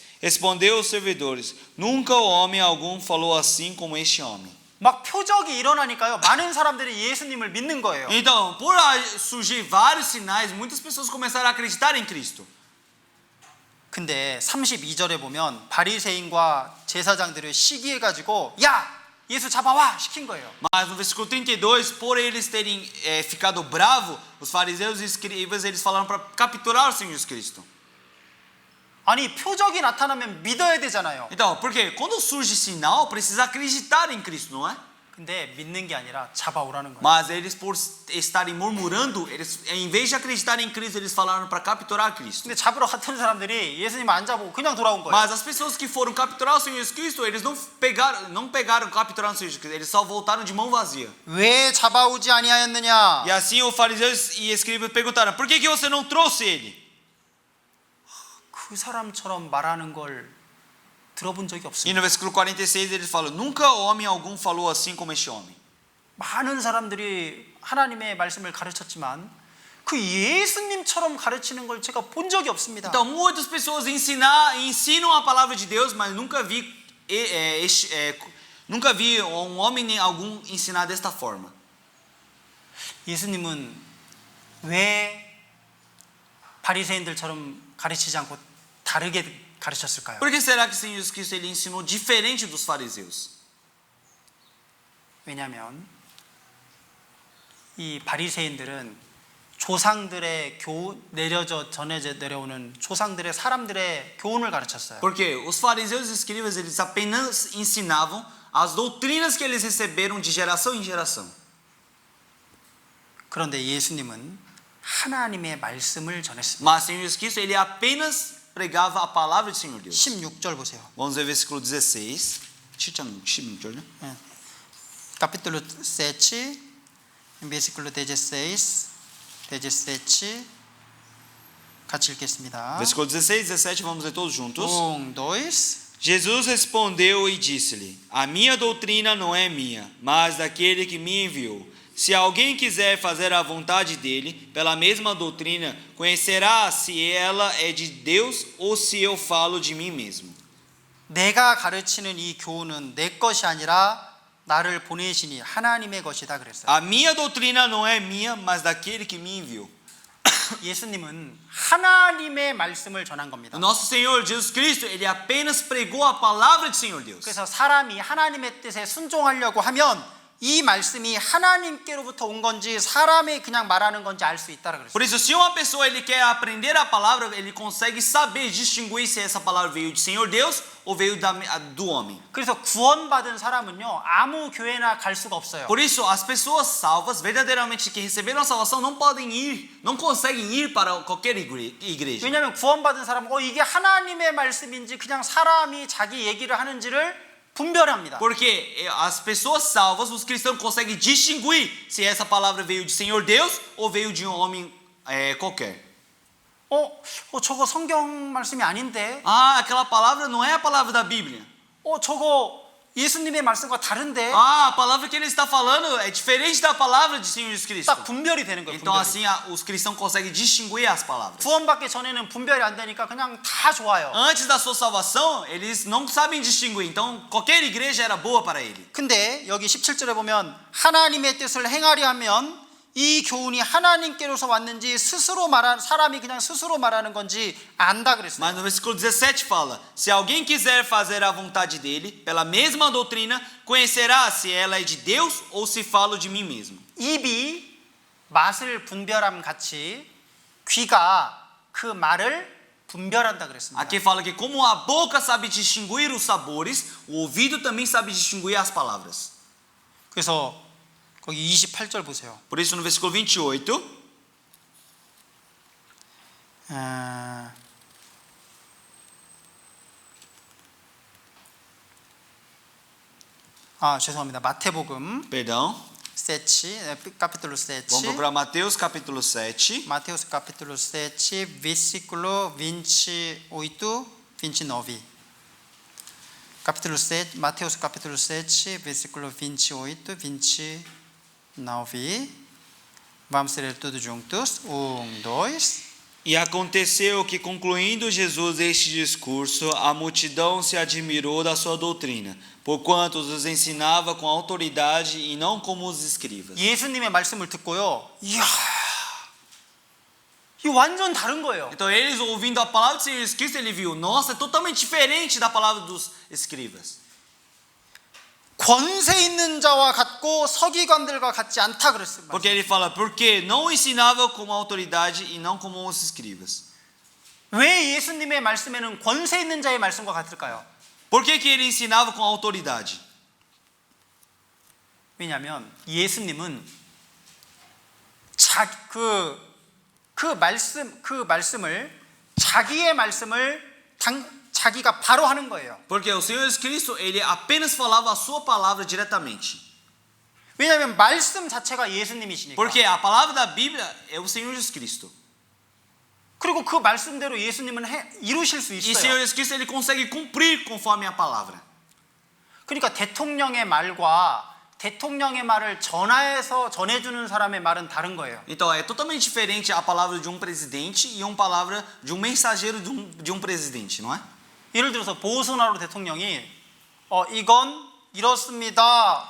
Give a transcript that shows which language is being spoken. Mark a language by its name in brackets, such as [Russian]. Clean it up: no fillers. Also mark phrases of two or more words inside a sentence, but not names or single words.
[Portuguese] Respondeu os servidores: nunca homem algum falou assim como este homem. [Korean] 막 표적이 일어나니까요. 많은 사람들이 예수님을 믿는 거예요. [Portuguese] Então, por surgir vários sinais, muitas pessoas começaram a acreditar em Cristo. [Korean] 근데 32절에 보면 바리새인과 제사장들을 시기해 가지고 야, 예수 잡아와 시킨 거예요. [Portuguese] Mas no versículo 32, por eles terem ficado bravos, os fariseus e escribas eles falaram para capturar o Senhor Jesus Cristo. [Korean] 아니, 표적이 나타나면 믿어야 되잖아요. [Portuguese] Então, porque quando surge sinal, precisa acreditar em Cristo, não é? [Korean] 근데 믿는 게 아니라 잡아오라는 거예요. [Portuguese] Mas eles, por estarem murmurando, eles, em vez de acreditar em Cristo, eles falaram para capturar Cristo. [Korean] 근데 잡으러 갔던 사람들이 예수님 안 잡고 그냥 돌아온 거예요. [Portuguese] Mas as pessoas que foram capturar o Senhor Jesus Cristo, eles não pegaram capturar o Senhor Jesus Cristo, eles só voltaram de mão vazia. [Korean] 왜 잡아오지 아니하였느냐? [Portuguese] E assim os fariseus e escribas perguntaram: por que você não trouxe ele? [Korean] 그 사람처럼 말하는 걸 들어본 적이 [Portuguese] E [Korean] 없습니다. [Portuguese] no versículo 46 eles falam: nunca homem algum falou assim como este homem. [Korean] 많은 사람들이 하나님의 말씀을 가르쳤지만 그 예수님처럼 가르치는 걸 제가 본 적이 없습니다. [Portuguese] Então, muitas pessoas ensinam a palavra de Deus, mas nunca vi um homem nem algum ensinar desta forma. [Korean] 예수님은 왜 바리새인들처럼 가르치지 않고 다르게 가르쳤을까요? [Portuguese] Por que será que o Senhor Jesus Cristo ele ensinou diferente dos fariseus? [Korean] 왜냐하면 이 바리새인들은 조상들의 전해져 내려오는 조상들의 사람들의 교훈을 가르쳤어요. [Portuguese] Porque os fariseus e escribas eles apenas ensinavam as doutrinas que eles receberam de geração em geração. [Korean] 그런데 예수님은 하나님의 말씀을 전했습니다. [Portuguese] Mas o Senhor Jesus Cristo ele apenas pregava a palavra do Senhor Deus. [Korean] 16절 보세요. [Portuguese] Vamos ver versículo 16. 16절, né? Capítulo 7, versículo 16, [Korean] 같이 읽겠습니다. [Portuguese] Versículo 16 e 17, vamos ler todos juntos. 1, 2. Jesus respondeu e disse-lhe: a minha doutrina não é minha, mas daquele que me enviou. Se alguém quiser fazer a vontade dele, pela mesma doutrina, conhecerá se ela é de Deus ou se eu falo de mim mesmo. [Korean] 내가 가르치는 이 교훈은 내 것이 아니라 나를 보내시니 하나님의 것이다 그랬어요. [Portuguese] A minha doutrina não é minha, mas daquele que me enviou. [Korean] 예수님은 하나님의 말씀을 전한 겁니다. [Portuguese] O nosso Senhor Jesus Cristo ele apenas pregou a palavra do Senhor Deus. [Korean] 그래서 사람이 하나님의 뜻에 순종하려고 하면 이 말씀이 하나님께로부터 온 건지 사람이 그냥 말하는 건지 알 수 있다라고 그랬어요. [Portuguese] Por isso, se uma pessoa ele quer aprender a palavra, ele consegue saber distinguir se essa palavra veio do Senhor Deus ou veio do homem. [Korean] 그래서 구원받은 사람은요 아무 교회나 갈 수가 없어요. [Portuguese] Por isso, as pessoas salvas, verdadeiramente que receberam a salvação, não podem ir, não conseguem ir para qualquer igreja. [Korean] 왜냐하면 구원받은 사람은 이게 하나님의 말씀인지 그냥 사람이 자기 얘기를 하는지를 분별합니다. [Portuguese] Porque as pessoas salvas, os cristãos conseguem distinguir se essa palavra veio do Senhor Deus ou veio de um homem qualquer. [Korean] 저거 성경 말씀이 아닌데? [Portuguese] Ah, aquela palavra não é a palavra da Bíblia. [Korean] 저거 예수님의 말씀과 다른데 [Portuguese] Ah, a palavra que ele está falando é diferente da palavra do Senhor Jesus Cristo. [Korean] 딱 분별이 되는 거예요. [Portuguese] Então [Korean] 분별이. [Portuguese] assim os cristãos conseguem distinguir as palavras. [Korean] 구원받기 전에는 분별이 안 되니까 그냥 다 좋아요. [Portuguese] Antes da sua salvação, eles não sabem distinguir. Então qualquer igreja era boa para ele. [Korean] 근데 여기 17절에 보면 하나님의 뜻을 행하려 하면 이 교훈이 하나님께로서 왔는지 사람이 그냥 스스로 말하는 건지 안다 그랬어요. [Portuguese] Mas no versículo 17 fala: se alguém quiser fazer a vontade dele, pela mesma doutrina, conhecerá se ela é de Deus ou se falo de mim mesmo. [Korean] 입이 맛을 분별함 같이 귀가 그 말을 분별한다 그랬습니다. [Portuguese] Aqui fala que como a boca sabe distinguir os sabores, o ouvido também sabe distinguir as palavras. [Korean] 그래서 거기 28절 보세요. [Portuguese] Por isso no versículo 28, [Korean] 죄송합니다. 마태복음 [Portuguese] perdão, 7, capítulo 7. vamos procurar Mateus capítulo 7. Mateus capítulo 7, versículo 28, 29. Capítulo 7, Mateus capítulo 7, versículo 28, 29. Vamos ler tudo juntos. 1, 2. E aconteceu que, concluindo Jesus este discurso, a multidão se admirou da sua doutrina, porquanto os ensinava com autoridade e não como os escribas. [Korean] 예수님의 말씀을 듣고요. 이야, 이거 완전 다른 거예요. [Portuguese] Então eles ouvindo a palavra do Senhor Jesus Cristo, ele viu, nossa, é totalmente diferente da palavra dos escribas. [Korean] 권세 있는 자와 같고 서기관들과 같지 않다 그랬습니다. [Portuguese] Porque ele fala, porque não ensinava como autoridade e não como os escribas. [Korean] 왜 예수님의 말씀에는 권세 있는 자의 말씀과 같을까요? [Portuguese] Por que ele ensinava com autoridade? [Korean] 왜냐하면 예수님은 그 말씀을 자기의 말씀을 자기가 바로 하는 거예요. [Portuguese] Porque o Senhor Jesus Cristo, ele apenas falava a sua palavra diretamente. [Korean] 왜냐하면 말씀 자체가 예수님이시니까. [Portuguese] Porque a palavra da Bíblia é o Senhor Jesus Cristo. [Korean] 그리고 그 말씀대로 예수님은 이루실 수 [Portuguese] E o Senhor [Korean] 있어요. [Portuguese] Jesus Cristo, ele consegue cumprir conforme a palavra. [Korean] 그러니까 대통령의 말과 대통령의 말을 전해주는 사람의 말은 다른 거예요. [Portuguese] Então é totalmente diferente a palavra de um presidente e uma palavra de um mensageiro de um presidente, não é? [Korean] 예를 들어서 보소나로 대통령이 이건 이렇습니다.